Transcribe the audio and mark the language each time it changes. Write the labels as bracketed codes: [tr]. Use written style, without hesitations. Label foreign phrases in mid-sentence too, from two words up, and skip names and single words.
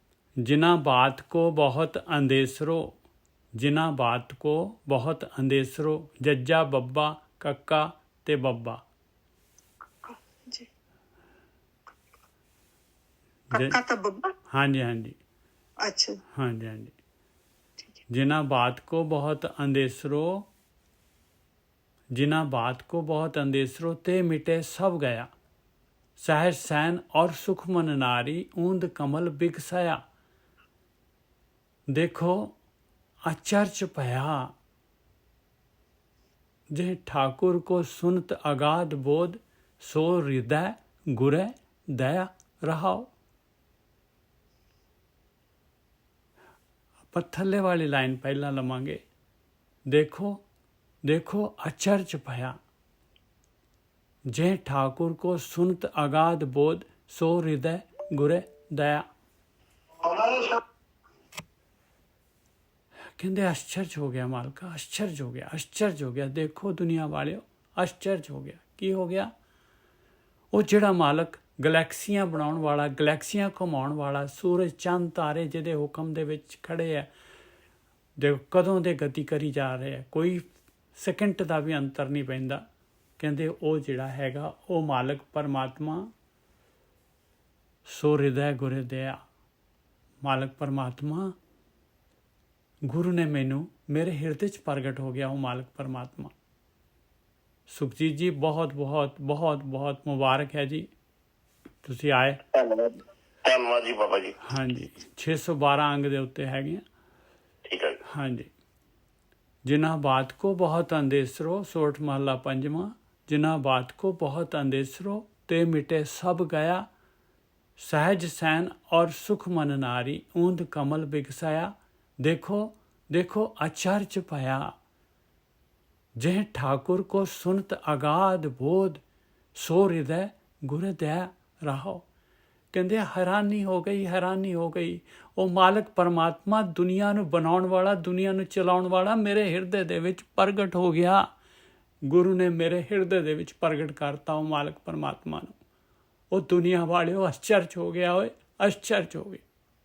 [bra] ਜਿਨ੍ਹਾਂ ਬਾਤ ਕੋ ਬਹੁਤ ਅੰਦੇਸਰੋ, ਜਿਨ੍ਹਾਂ ਬਾਤ ਕੋ ਬਹੁਤ ਅੰਦੇਸਰੋ, [pa] ਜੱਜਾ ਬੱਬਾ ਕੱਕਾ ਤੇ ਬੱਬਾ। ਜੀ, ਕੱਕਾ ਤਾਂ ਬੱਬਾ। ਹਾਂਜੀ ਹਾਂਜੀ, ਅੱਛਾ, [bra] ਹਾਂਜੀ। ਜਿਨ੍ਹਾਂ ਬਾਤ ਕੋ ਬਹੁਤ ਅੰਦੇਸਰੋ, जिना बात को बहुत अंदेसरो ते मिटे सब गया। सहज सैन और सुख मन नारी ऊंद कमल बिगसया। देखो आचर्च भया, जे ठाकुर को सुनत अगाध बोध, सो हृदय गुरे दया रहाओ। [pa] ਪਰ ਥੱਲੇ ਵਾਲੀ ਲਾਈਨ ਪਹਿਲਾਂ ਲਵਾਂਗੇ। [bra] देखो देखो अचर्च भया, जे ठाकुर को सुनत अगाध बोध, सो हृदय गुरे दया। [hi] कहते आश्चर्य हो गया मालका, आश्चर्य हो गया, आश्चर्य हो गया। देखो दुनिया वाले, आश्चर्य हो गया। [pa] ਕੀ ਹੋ ਗਿਆ? ਵੋ ਜਿਹੜਾ ਮਾਲਕ ਗਲੈਕਸੀਆਂ ਬਣਾਉਣ ਵਾਲਾ, ਗਲੈਕਸੀਆਂ ਘੁਮਾਉਣ ਵਾਲਾ, ਸੂਰਜ ਚੰਦ ਤਾਰੇ ਜਿਹਦੇ ਹੁਕਮ ਦੇ ਵਿਚ ਖੜ੍ਹੇ ਹੈ, ਦੇਖੋ ਕਦੋਂ ਦੇ ਗਤੀ ਕਰੀ ਜਾ ਰਹੇ ਹੈਂ, ਕੋਈ ਸੈਕਿੰਡ ਦਾ ਵੀ ਅੰਤਰ ਨਹੀਂ ਪੈਂਦਾ। ਕਹਿੰਦੇ ਉਹ ਜਿਹੜਾ ਹੈਗਾ, ਉਹ ਮਾਲਕ ਪਰਮਾਤਮਾ, [bra] ਸੋ ਹਿਰਦੈ ਗੁਰੇ ਦਇਆ। [pa] ਮਾਲਕ ਪਰਮਾਤਮਾ, ਗੁਰੂ ਨੇ ਮੈਨੂੰ ਮੇਰੇ ਹਿਰਦੇ 'ਚ ਪ੍ਰਗਟ ਹੋ ਗਿਆ ਉਹ ਮਾਲਕ ਪਰਮਾਤਮਾ। ਸੁਖਜੀਤ ਜੀ, ਬਹੁਤ ਬਹੁਤ ਬਹੁਤ ਬਹੁਤ ਮੁਬਾਰਕ ਹੈ ਜੀ, ਤੁਸੀਂ ਆਏ। ਧੰਨਵਾਦ ਜੀ ਬਾਬਾ ਜੀ। ਹਾਂਜੀ, 612 ਅੰਗ ਦੇ ਉੱਤੇ ਹੈਗੇ ਆ। ਠੀਕ ਹੈ। [bra] ਹਾਂਜੀ। जिन्हा बात को बहुत अंदेसरो, सोठ महला पंजवा। जिन्हा बात को बहुत अंदेसरो ते मिटे सब गया। सहज सैन और सुख मन नारी ऊंद कमल बिगसाया। देखो देखो आचर्च भया, जेह ठाकुर को सुनत अगाध बोध, सो हृदय गुर दया रहो। [pa] ਕਹਿੰਦੇ ਹੈਰਾਨੀ ਹੋ ਗਈ। ਉਹ ਮਾਲਕ ਪਰਮਾਤਮਾ, ਦੁਨੀਆ ਨੂੰ ਬਣਾਉਣ ਵਾਲਾ, ਦੁਨੀਆ ਨੂੰ ਚਲਾਉਣ ਵਾਲਾ, ਮੇਰੇ ਹਿਰਦੇ ਦੇ ਵਿੱਚ ਪ੍ਰਗਟ ਹੋ ਗਿਆ। ਗੁਰੂ ਨੇ ਮੇਰੇ ਹਿਰਦੇ ਦੇ ਵਿੱਚ ਪ੍ਰਗਟ ਕਰਤਾ ਉਹ ਮਾਲਕ ਪਰਮਾਤਮਾ ਨੂੰ। ਉਹ ਦੁਨੀਆ ਵਾਲਿਓ ਆਸ਼ਚਰਜ ਹੋ ਗਿਆ, ਓਏ ਆਸ਼ਚਰਜ ਹੋ ਗਏ।